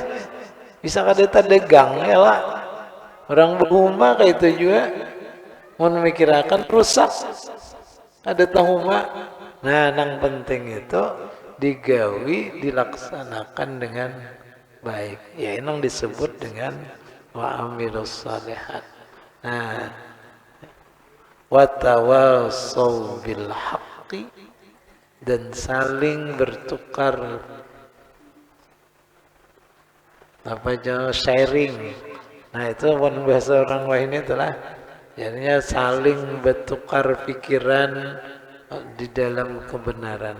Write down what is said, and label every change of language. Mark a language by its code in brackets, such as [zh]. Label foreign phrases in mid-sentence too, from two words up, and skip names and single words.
[bjn] Bisa kada dagang ya lah. Orang berumah kayak itu juga. Mun memikirkan rusak. Ada tahuma. Yang penting itu digawi, dilaksanakan dengan baik. Ya, ini disebut dengan [ar] wa amilus shalihat. Wa tawassaw bil haqqi, [bjn] dan saling bertukar sharing. Itu pun bahasa orang lain itulah. Jadinya saling bertukar pikiran di dalam kebenaran.